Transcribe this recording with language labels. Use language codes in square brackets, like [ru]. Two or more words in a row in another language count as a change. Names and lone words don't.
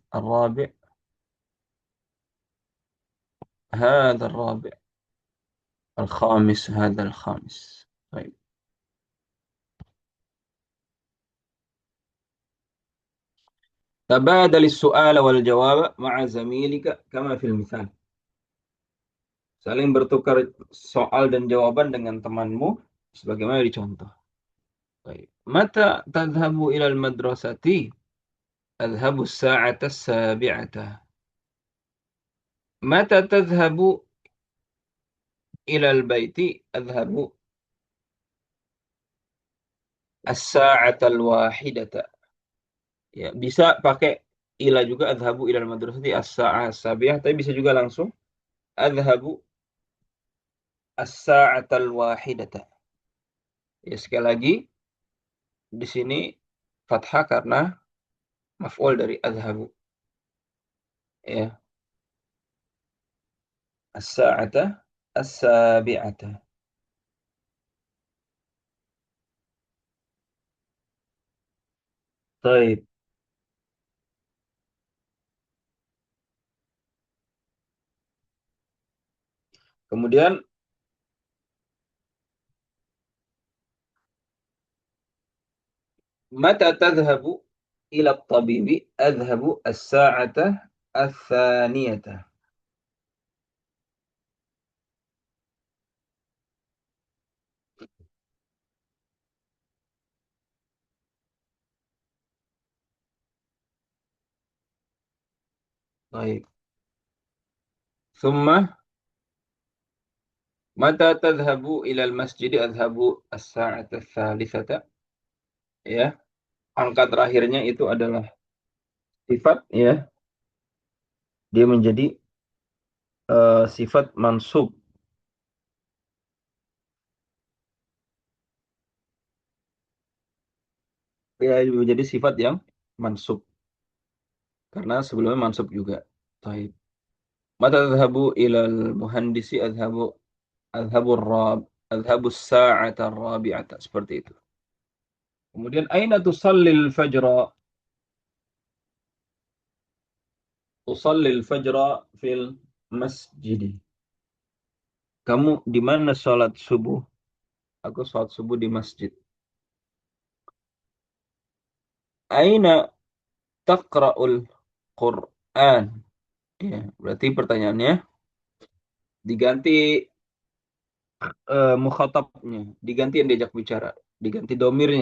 [ar] الرابع، هذا الرابع. الخامس، هذا الخامس. طيب. تبادل السؤال والجواب مع زميلك كما في المثال. [id] Saling bertukar soal dan jawaban dengan temanmu sebagaimana dicontoh. [ar] Baik. متى تذهب إلى المدرسة? أذهب الساعة السابعة. متى تذهب إلى البيت? أذهب الساعة الواحدة. [id] Ya, bisa pakai ila juga, [ar] أذهب إلى المدرسة الساعة السابعة, [id] tapi bisa juga langsung [ar] أذهب الساعة الواحدة. [id] Ya, sekali lagi di sini fathah karena maf'ul dari adhabu. Ya, [ar] الساعة السابعة. [id] Baik. [ar] Kemudian متى تذهب إلى الطبيب? أذهب الساعة الثانية. [id] Baik. [ar] ثم متى تذهب إلى المسجد? أذهب الساعة الثالثة. [id] Ya, angka terakhirnya itu adalah sifat, ya. Dia menjadi sifat mansub. Ya, menjadi sifat yang mansub. karena sebelumnya mansub juga. Taib. [ar] متى تذهب إلى المهندس أذهب رب أذهب ساعة رابعة [id] seperti itu. [ar] Kemudian أين تصلي الفجر? أصلي الفجر في المسجد. [id] Kamu di mana sholat subuh? Aku sholat subuh di masjid. [ar] أين تقرأ القرآن? [id] Ya, berarti pertanyaannya diganti mukhatabnya, diganti yang diajak bicara, diganti domirnya.